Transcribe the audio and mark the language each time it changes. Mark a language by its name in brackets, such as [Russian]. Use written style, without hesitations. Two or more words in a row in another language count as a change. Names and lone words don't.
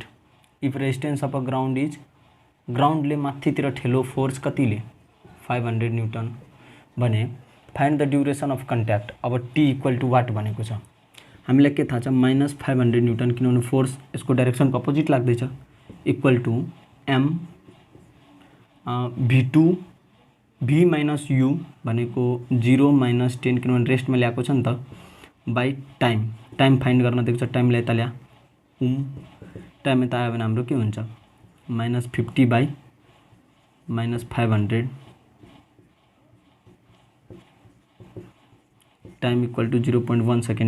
[English] if resistance of a ground is, [Nepali] ग्राउन्डले माथितिर ठेलो फोर्स कतिले 500 न्यूटन भने [English] find the duration of contact. [Nepali] अब [English] t equal to [Nepali] वाट भनेको छ, हामीलाई के थाहा छ माइनस 500 न्यूटन, किनभने फोर्स यसको डाइरेक्सनको अपोजिट लाग्दैछ, [English] equal to m [Nepali] भी2 [English] v minus u [Nepali] भनेको 0 - 10 किनभने रेस्टमा ल्याएको छ नि त, [English] by time find [Nepali] गर्न दिएको छ, टाइमलाई यता ल्या, टाइम यता आयो भने हाम्रो के हुन्छ -50 बाई -500 [English] time equal to 0.1 second.